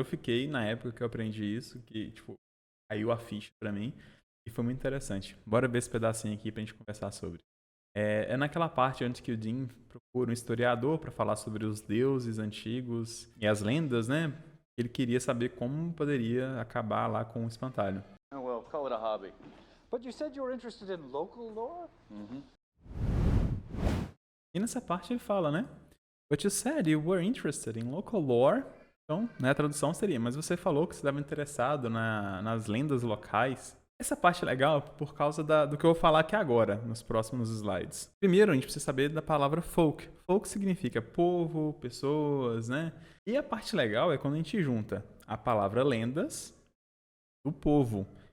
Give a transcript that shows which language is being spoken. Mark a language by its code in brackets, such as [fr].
[pt] Eu fiquei na época que eu aprendi isso, que tipo, caiu a ficha pra mim, e foi muito interessante. Bora ver esse pedacinho aqui pra gente conversar sobre. É naquela parte antes que o Dean procura um historiador para falar sobre os deuses antigos e as lendas, né? Ele queria saber como poderia acabar lá com o espantalho. [en] Oh, well, call it a hobby. But you said you were interested in local lore? [pt] E nessa parte ele fala, né? [en] But you said you were interested in local lore. [pt] Então, né, a tradução seria, mas você falou que você estava interessado nas lendas locais. Essa parte é legal por causa do que eu vou falar aqui agora, nos próximos slides. Primeiro, a gente precisa saber da palavra folk. Folk significa povo, pessoas, né? E a parte legal é quando a gente junta a palavra lendas do povo.